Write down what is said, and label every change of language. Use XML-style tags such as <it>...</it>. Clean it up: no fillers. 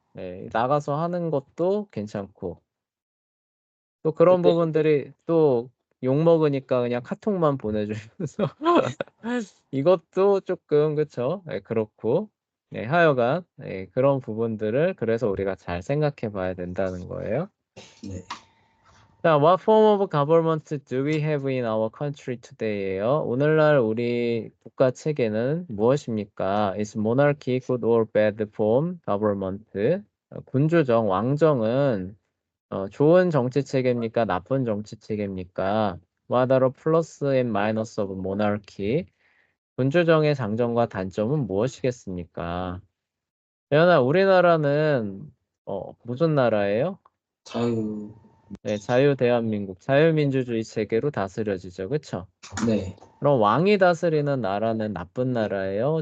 <ko>예, 나가서 하는 것도 괜찮고, 또 그런 근데 부분들이 또 욕먹으니까 그냥 카톡만 보내주면서 이것도 조금 그쵸? 예, 그렇고 네, 하여간 그런 부분들을 그래서 우리가 잘 생각해 봐야 된다는 거예요. 네.</ko> <en>자, what form of government do we have in our country today예요.</en> <ko>오늘날 우리 국가 체계는 무엇입니까?</ko> <en>Is monarchy good or bad form government?</en> <ko>군주정, 왕정은 좋은 정치 체계입니까? 나쁜 정치 체계입니까?</ko> <en>What are plus and minus of monarchy?</en> <ko>군주정의 장점과 단점은 무엇이겠습니까? 연아, 우리나라는 무슨 나라예요? 자유. 네, 자유대한민국, 자유민주주의 체계로 다스려지죠. 그쵸? 네. 그럼 왕이 다스리는 나라는 나쁜 나라예요?</ko>